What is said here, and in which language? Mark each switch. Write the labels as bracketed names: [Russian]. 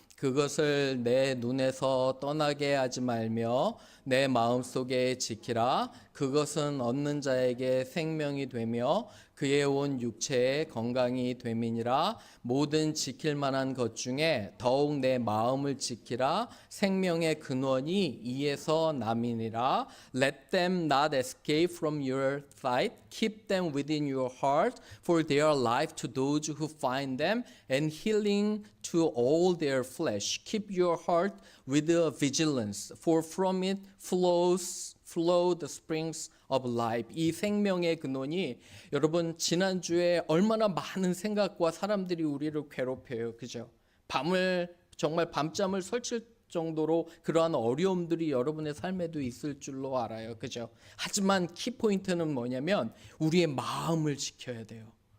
[Korean] 그것을 내 눈에서 떠나게 하지 말며 내 마음속에 지키라. 그것은 얻는 자에게 생명이 되며 그의 온 육체에 건강이 됨이니라. 모든 지킬 만한 것 중에 더욱 내 마음을 지키라. 생명의 근원이 이에서 남이니라. [English] Let them not escape from your sight. Keep them within your heart. For they are life to those who find them and healing to all their flesh. Keep your heart with vigilance. For from it flow the springs of life. [Korean] 이 생명의 근원이, 여러분 지난주에 얼마나 많은 생각과 사람들이 우리를 괴롭혀요. 그죠? 정말 밤잠을 설칠 정도로 그러한 어려움들이 여러분의 삶에도 있을 줄로 알아요. 그죠? 하지만 키포인트는 뭐냐면 우리의 마음을 지켜야 돼요.